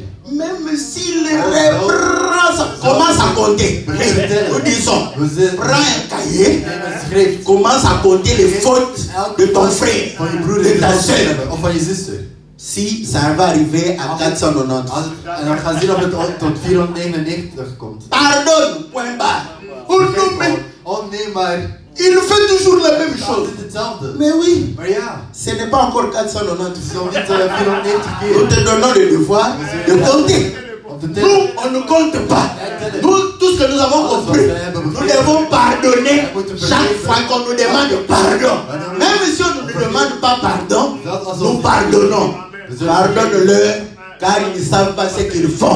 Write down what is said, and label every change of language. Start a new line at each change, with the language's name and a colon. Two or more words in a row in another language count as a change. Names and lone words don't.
French: Même si le commence à compter, nous disons, prends un cahier, commence à compter les fautes de ton frère, de ta soeur. Si ça va arriver à 490.
Dutch: En dan gaan ze zien of het tot 499 komt.
French: Pardonne, point barre.
Dutch: Oh nee, maar
French: il fait toujours la même chose.
Dutch: Hetzelfde.
French: Mais oui,
Dutch: maar ja,
French: ce n'est pas encore 490.
Dutch: Het is nog niet 490 keer.
French: Nous te donnons le devoir de compter. Nous, on ne compte pas. Nous, tout ce que nous avons compris, nous devons pardonner chaque fois qu'on nous demande pardon. Même si on ne nous demande pas pardon, nous pardonnons. Pardonne-leur, car ils ne savent pas ce qu'ils font.